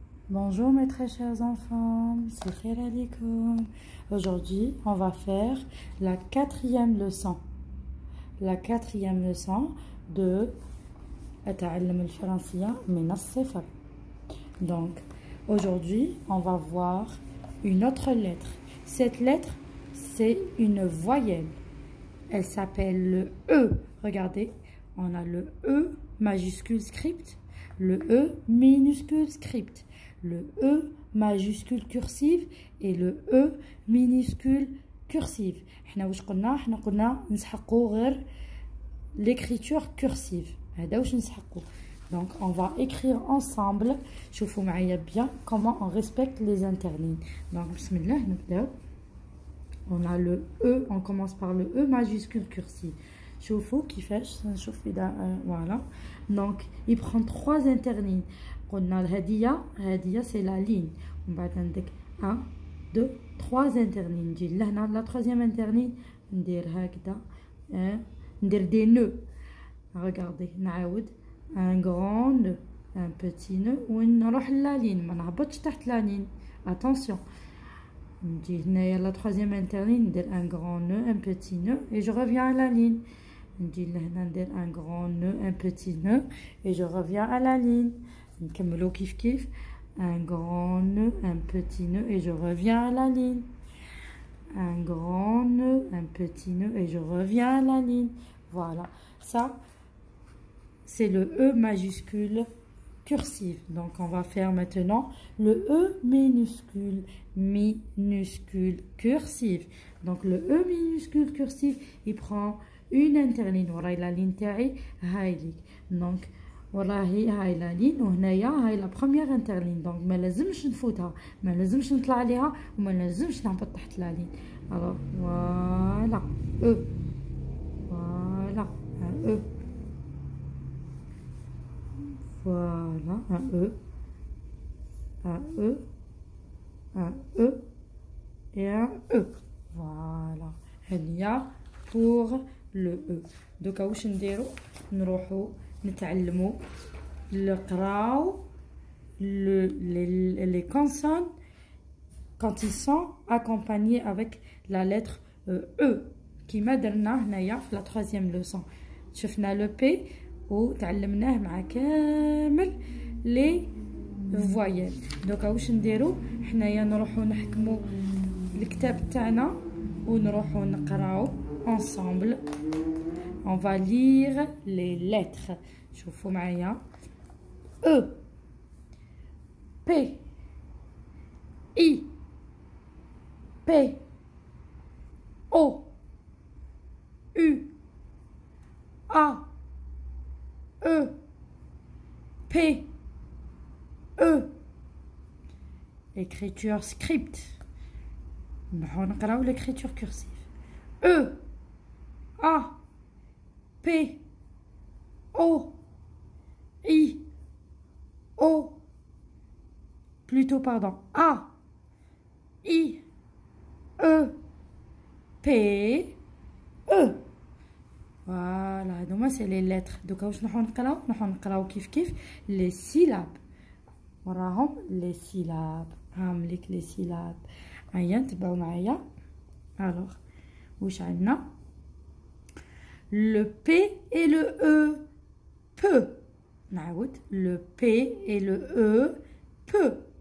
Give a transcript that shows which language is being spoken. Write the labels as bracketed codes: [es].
[fr] Bonjour mes très chers enfants, c'est Khair alikoum. Aujourd'hui, on va faire la quatrième leçon. La quatrième leçon de [ar] أتعلم الفرنسية من الصفر. [fr] Donc, aujourd'hui, on va voir une autre lettre. Cette lettre, c'est une voyelle. Elle s'appelle le E. Regardez, on a le E majuscule script, le E minuscule script, le E majuscule cursive et le E minuscule cursive. [ar] حنا واش قلنا؟ حنا قلنا نسحقوا غير [fr] l'écriture cursive. [ar] هذا واش نسحقوا. [fr] Donc on va écrire ensemble. [ar] شوفوا معايا [fr] bien comment on respecte les interlignes. [ar] Donc بسم الله نبداو. [fr] On a le E, on commence par le E majuscule cursive. [ar] شوفوا كيفاش نشوف إذا voilà. [fr] Donc il prend trois interlignes. [ar] قلنا الهدية [fr] c'est la ligne. [ar] ومن بعد عندك 1 2 3 interlignes. نجي لهنا [fr] la troisième interligne [ar] ندير هكذا ندير [fr] des nœuds. Regardez نعاود un grand nœud, un petit nœud ونروح la ligne. [ar] ما نهبطش تحت [fr] la ligne. Attention. [ar] نجي هنايا [fr] la troisième interligne ندير un grand nœud, un petit nœud et je reviens à la ligne. [ar] نجي لهنا ندير [fr] un grand nœud, un petit nœud et je reviens à la ligne. [ar] نكملو كيف كيف [fr] un grand nœud, un petit nœud et je reviens à la ligne. Un grand nœud, un petit nœud et je reviens à la ligne. Voilà, ça c'est le E majuscule cursive. Donc on va faire maintenant le E minuscule cursive. Donc le E minuscule cursive, il prend une interligne. [ar] وراي [fr] la ligne [ar] تاعي هاي ليك. [fr] Donc [ar] وراهي هاي [fr] la ligne [ar] وهنايا هاي [fr] la première interligne. [ar] Donc ما لازمش نفوتها، ما لازمش نطلع عليها وما لازمش نهبط تحت [fr] la ligne. Alors voilà E. Voilà un E. Voilà, un E, un E, un E et un E. Voilà, هنيا pour le E. [ar] دوكا واش نديرو؟ نروحو نتعلمو نقراو [fr] les consonnes quand ils sont accompagnés avec la lettre E. [ar] كيما درنا هنايا في [fr] la troisième leçon. [ar] شفنا le P وتعلمناه مع كامل لي فوايل. دوكا واش نديرو؟ حنايا نروحو نحكمو الكتاب تاعنا ونروحو نقراو ensemble. [fr] On va lire les lettres. [ar] شوفوا معايا E P I P O U A E P E. [fr] Écriture script. [ar] نروحو نقراو [fr] l'écriture cursive. E A P O I O plutôt pardon A I E P E. Voilà, donc moi c'est les lettres. [ar] Donc واش نروحو نقراو كيف كيف [fr] les syllabes. [ar] وراهم [fr] les syllabes. [ar] هامليك les syllabes. هيا تبعوا معايا. [fr] alors [ar] واش عندنا؟ [fr] le P et le E peu. نعاود le P et le E peu.